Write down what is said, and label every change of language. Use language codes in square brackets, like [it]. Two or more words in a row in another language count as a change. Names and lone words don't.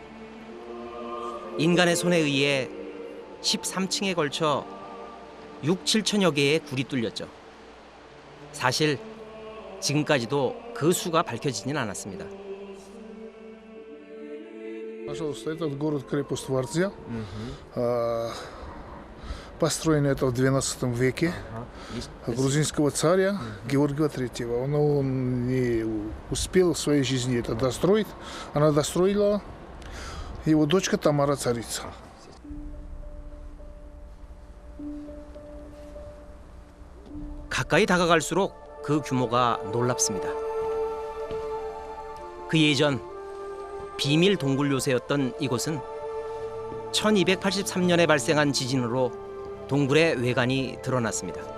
[ko] 인간의 손에 의해 13층에 걸쳐 6, 7천여 개의 굴이 뚫렸죠. 사실 지금까지도 그 수가 밝혀지진 않았습니다. [ru] Пожалуйста, этот город-крепость Вардзя. Построен это в XII веке грузинского царя Георгия III. Он не успел в своей жизни это достроить. Она достроила его дочка Тамара царица. [ko] 가까이 다가갈수록 그 규모가 놀랍습니다. 그 예전 비밀 동굴 요새였던 이곳은 1283년에 발생한 지진으로 동굴의 외관이 드러났습니다.